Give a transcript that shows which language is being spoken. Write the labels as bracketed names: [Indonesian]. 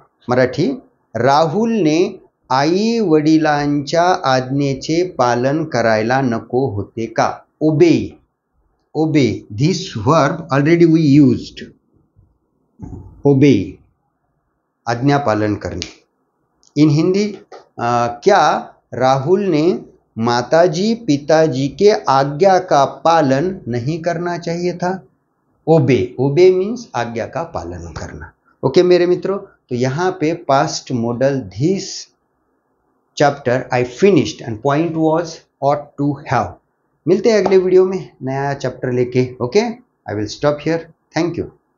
[Marathi] मराठी, राहुलने आई वडिलांच्या आज्ञेचे पालन करायला नको होते का? [English] Obey, obey, this verb already we used. [Hindi] Obey, आज्ञा पालन करने. [English] in Hindi, [Hindi] क्या राहुल ने माताजी पिताजी के आज्ञा का पालन नहीं करना चाहिए था? [English] obey, obey means [Hindi] आज्ञा का पालन करना. ओके मेरे मित्रों, तो यहां पे [English] Past modal this chapter I finished and point was ought to have. [Hindi] मिलते हैं अगले वीडियो में नया चैप्टर लेके. [English] Okay, I will stop here. Thank you.